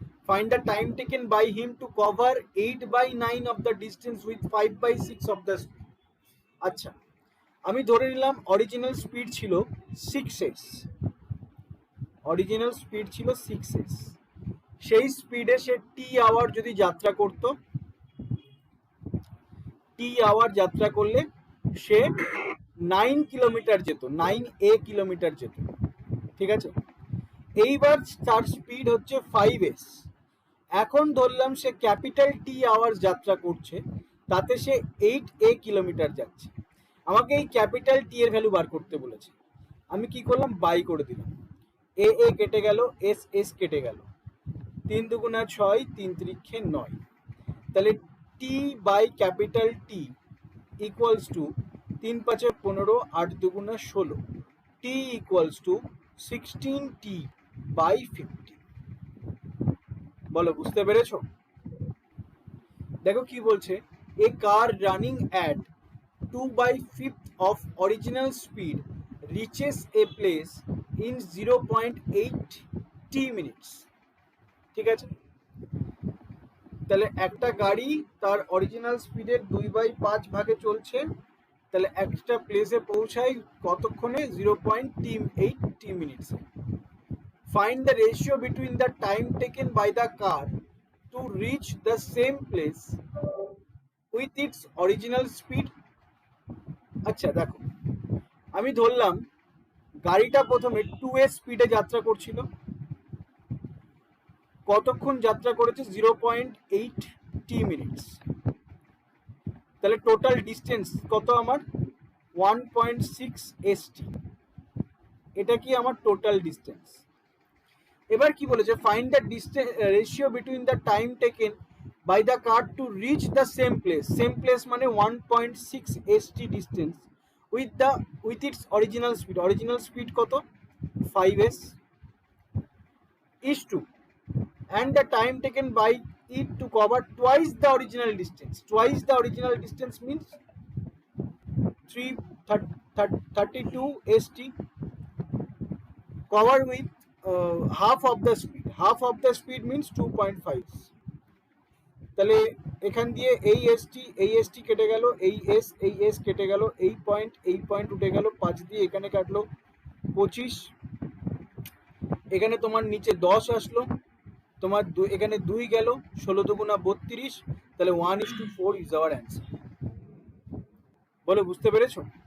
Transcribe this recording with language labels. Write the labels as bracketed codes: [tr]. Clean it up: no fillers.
[en] Find the time taken by him to cover 8/9 of the distance with 5/6 of the speed. [bn] আচ্ছা, আমি ধরে নিলাম original speed ছিল 6s, original speed ছিল 6s, সেই স্পিডে সে টি আওয়ার যদি যাত্রা করত, টি আওয়ার যাত্রা করলে সে 9 কিলোমিটার যেত, 9a কিলোমিটার যেত, ঠিক আছে। এইবার তার স্পিড হচ্ছে 5s, এখন ধরলাম সে ক্যাপিটাল টি আওয়ার যাত্রা করছে, তাতে সে 8a কিলোমিটার যাচ্ছে। আমাকে এই ক্যাপিটাল টি এর ভ্যালু বার করতে বলেছে, আমি কি করলাম, বাই করে দিলাম, এ এ কেটে গেল, এস কেটে গেল, 3 দুগুণা 6, 3 3 9, তাহলে [en] T by capital T equals to 3 5 15 8 2 16, T equals to 16t by 50। [bn] বলো বুঝতে পেরেছো? দেখো কি বলছে, [en] A car running at 2/5 of original speed reaches a place in 0.8 t minutes। [bn] ঠিক আছে, তাহলে একটা গাড়ি তার অরিজিনাল স্পিডের 2/5 ভাগে চলছে, তাহলে একটা প্লেসে পৌঁছায় কতক্ষণে? [en] 0.8 t minutes। Find the ratio between the time taken by the car to reach the same place with its original speed। [bn] আচ্ছা দেখো, আমি ধরলাম গাড়িটা প্রথমে 2s স্পিডে যাত্রা করছিল, কতক্ষণ যাত্রা করেছে? 0.8 t মিনিটস। তাহলে টোটাল ডিস্টেন্স কত আমার? 1.6 st। এটা কি আমার টোটাল ডিস্টেন্স। এবার কি বলেছে, [en] Find the distance ratio between the time taken by the car to reach the same place. Same place মানে 1.6 st distance with its original speed. [bn] Original speed কত? [en] 5s is to, and the time taken by it to cover twice the original distance। Twice the original distance means 32 st cover with half of the speed। Half of the speed means 2.5। [bn] তাহলে এখান দিয়ে এই ST কেটে গেল, এই S কেটে গেল, এই পয়েন্ট উঠে গেল, 5 দিয়ে এখানে কাটলো 25, এখানে তোমার নিচে 10 আসলো, তোমার এখানে 2 গেল, 16 দুগুণা 32, তাহলে 1:4 [en] Is our answer. [bn] বলো বুঝতে পেরেছো?